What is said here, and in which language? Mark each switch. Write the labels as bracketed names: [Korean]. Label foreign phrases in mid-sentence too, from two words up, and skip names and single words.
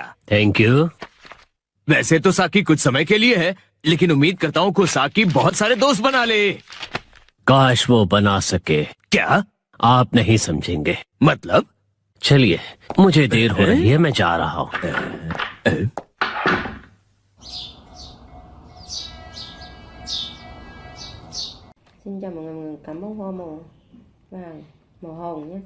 [English] thank you. [Hindi] वैसे तो साकी कुछ समय के लिए है, लेकिन उम्मीद करता हूँ कि साकी बहुत सारे दोस्त बना ले। काश वो बना सके। क्या? आप नहीं समझेंगे। मतलब? चलिए, मुझे देर हो रही है, मैं जा रहा हूँ। [Vietnamese] Xin chào mọi người, cảm ơn hoa màu vàng, màu hồng nhé.